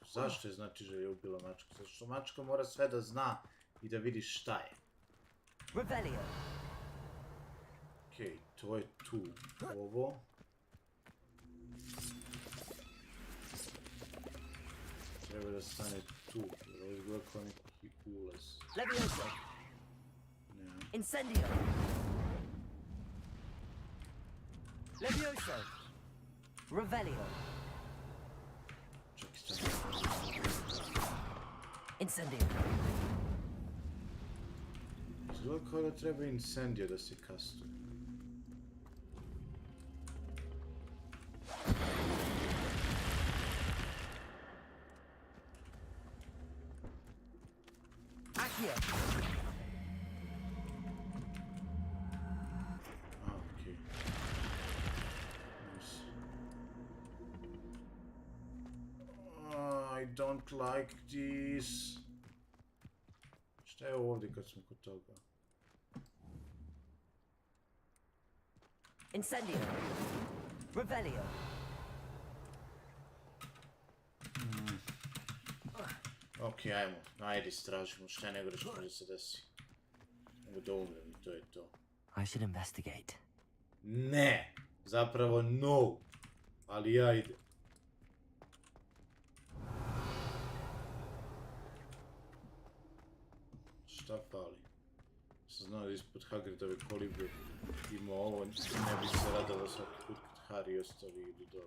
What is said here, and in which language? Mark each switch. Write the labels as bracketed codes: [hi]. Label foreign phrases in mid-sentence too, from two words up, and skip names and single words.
[sr] Zašto je znatiželja ubila mačku? Zato što mačka mora sve da zna i da vidi šta je. Revelio. Okej, to je tu. Ovo. Treba da stane tu, jer ovo izgleda kao neki ulaz. Levioso. Ne. Incendio. Levioso. Revelio. Čak i stane. Incendio. Izgleda kao da treba incendio da se kastuje. Accio. Okej. [en] Nice. I don't like this. [sr] Šta je ovdje kad smo kod toga? Incendio. Revelio. Okej, ajmo. Ajde, istražimo šta je nego što može se desi. Da umrem, to je to. [en] I should investigate. [sr] Ne! Zapravo no! Ali ja idem. Šta fali? Sam znao da ispod Hagridove kolibe ima ovo, ne bi se radala svaki put kad Harry i ostali idu dole.